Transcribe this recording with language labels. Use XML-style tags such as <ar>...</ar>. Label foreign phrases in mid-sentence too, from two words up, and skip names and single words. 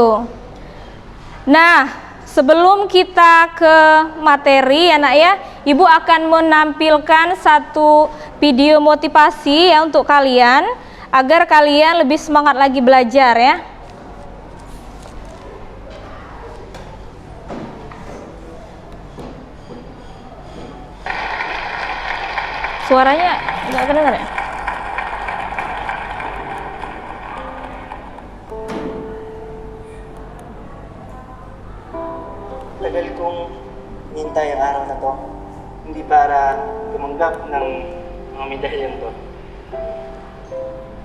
<id>Nah, sebelum kita ke materi anak ya, Ibu akan menampilkan satu video motivasi ya untuk kalian agar kalian lebih semangat lagi belajar ya. Suaranya nggak kedengar ya?</id> <tl>Tagal kong hintay ang araw na to, hindi para tumanggap ng mga medalyan to.</tl>